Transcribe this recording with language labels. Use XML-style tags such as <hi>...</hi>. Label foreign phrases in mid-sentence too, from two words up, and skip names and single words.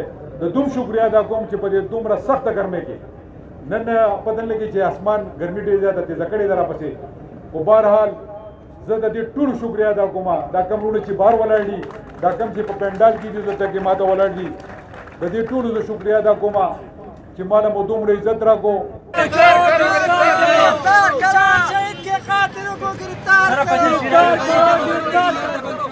<ps>د دوم شکریا ادا کوم چې په دې دومره سخته ګرمۍ کې نن پته نه لګي چې اسمان ګرمي ډېره زیاته تیزه کړې ده راپسې. خو بهرحال زه د دې ټولو شکریه ادا کوم دا کوم وروڼه چې بهر ولاړ دي دا کوم چې په پنډال کې دي دلته کې ماته ولاړ دي د دې ټولو زه شکریه ادا کوم چې ما له مو دومره عزت راکړو</ps> <ur>گرفتار کرو شہید کے قاتلوں کو گرفتار کرو</ur>